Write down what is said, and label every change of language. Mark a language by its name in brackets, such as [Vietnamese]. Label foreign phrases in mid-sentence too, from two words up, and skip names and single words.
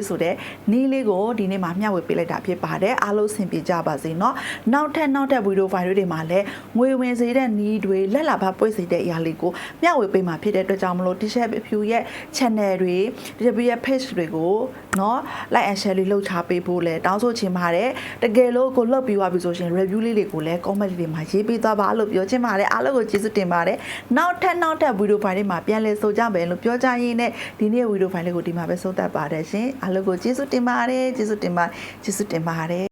[Burmese] ဆိုတဲ့နီးလေးကိုဒီနေ့မှာမျှဝေပေးလိုက်တာဖြစ်ပါတယ်အားလုံးဆင်ပြေကြပါစေเนาะနောက်ထပ်ဗီဒီယိုဖိုင်တွေမှာလည်းငွေဝင်စေ တဲ့နီးတွေလက်လာဖပွေးစေတဲ့အရာလေးကိုမျှဝေပေးမှာဖြစ်တဲ့အတွက်ကြောင့်မလို့ T-shirt ဖြူရဲ့ channel တွေ T-shirt ရဲ့ page တွေကိုเนาะ [English] like and share [Burmese] လေးလုပ်ချပေးဖို့လဲတောင်းဆိုချင်ပါတယ်တကယ်လို့ကိုလှုပ်ပြီးသွားပြီဆိုရင် review လေးတွေကိုလည်း comment တွေမှာရေးပေးသွားပါလို့ပြောချင်ပါတယ်အားလုံးကိုကျေးဇူးတင်ပါတယ်နောက်ထပ်ဗီဒီယိုဖိုင်တွေမှာပြန်လည်ဆိုကြမယ်လို့ပြောကြရင်းနဲ့ဒီနေ့ဗီဒီယိုဖိုင်လေးကိုဒီမှာပဲဆုံးသက်ပါတယ်ရှင်အားလုံးကိုကျေးဇူးတင်ပါတယ်